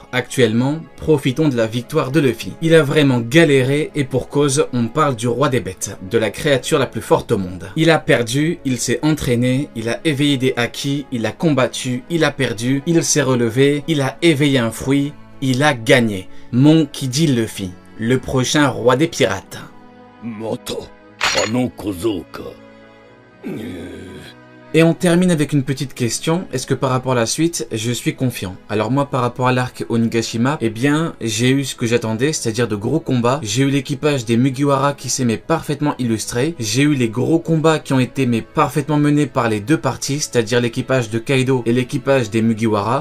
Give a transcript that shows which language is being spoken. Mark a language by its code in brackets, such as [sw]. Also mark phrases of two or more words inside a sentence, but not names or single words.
[fr] Actuellement, profitons de la victoire de Luffy. Il a vraiment galéré et pour cause, on parle du roi des bêtes, de la créature la plus forte au monde. Il a perdu, il s'est entraîné, il a éveillé des haki, il a combattu, il a perdu, il s'est relevé, il a éveillé un fruit, il a gagné. Mon qui dit Luffy, le prochain roi des pirates. [ja] またあの小僧か。 [fr] Et on termine avec une petite question, est-ce que par rapport à la suite, je suis confiant? Alors moi par rapport à l'arc Onigashima, eh bien j'ai eu ce que j'attendais, c'est-à-dire de gros combats, j'ai eu l'équipage des Mugiwara qui s'est parfaitement illustré, j'ai eu les gros combats qui ont été parfaitement menés par les deux parties, c'est-à-dire l'équipage de Kaido et l'équipage des Mugiwara.